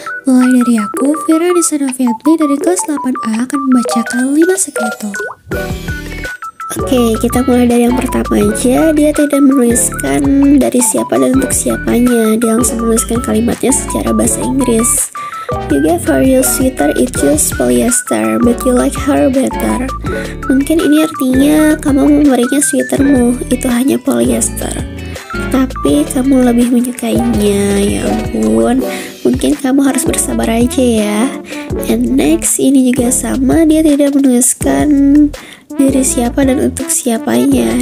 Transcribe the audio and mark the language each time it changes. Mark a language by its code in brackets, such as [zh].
[id] Mulai dari aku, Vira Nisanoviantli dari kelas 8A akan membacakan 5 sekreto. Oke, kita mulai dari yang pertama aja. Dia tidak menuliskan dari siapa dan untuk siapanya. Dia langsung menuliskan kalimatnya secara bahasa Inggris. [en] You gave her your sweater, it just polyester, but you like her better. [id] Mungkin ini artinya kamu memberinya sweatermu, itu hanya polyester, tapi kamu lebih menyukainya. Ya ampun, mungkin kamu harus bersabar aja ya. And next, ini juga sama, dia tidak menuliskan dari siapa dan untuk siapanya.